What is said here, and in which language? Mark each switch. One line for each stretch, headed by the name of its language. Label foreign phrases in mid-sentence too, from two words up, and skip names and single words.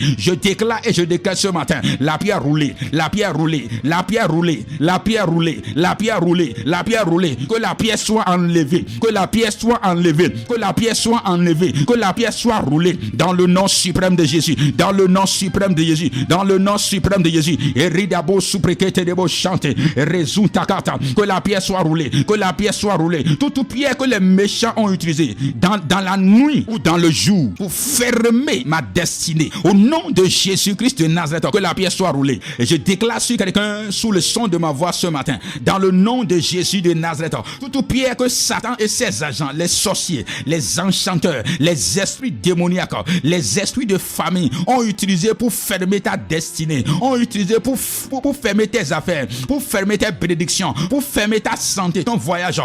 French: Je déclare et je déclare ce matin, la pierre roulée, la pierre roulée, la pierre roulée, la pierre roulée, la pierre roulée, la pierre roulée, que la pierre soit enlevée, que la pierre soit enlevée, que la pierre soit enlevée, que la pierre soit roulée dans le nom suprême de Jésus, dans le nom suprême de Jésus, dans le nom suprême de Jésus. Et ridabo suprekete debo chante, rezunta kata, que la pierre soit roulée, que la pierre soit roulée. Toute pierre que les méchants ont utilisée dans la nuit ou dans le jour pour fermer ma destinée. Au nom de Jésus-Christ de Nazareth, que la pierre soit roulée. Et je déclare sur quelqu'un sous le son de ma voix ce matin, dans le nom de Jésus de Nazareth, toute pierre que Satan et ses agents, les sorciers, les enchanteurs, les esprits démoniaques, les esprits de famille ont utilisé pour fermer ta destinée, ont utilisé pour fermer tes affaires, pour fermer tes bénédictions, pour fermer ta santé, ton voyage.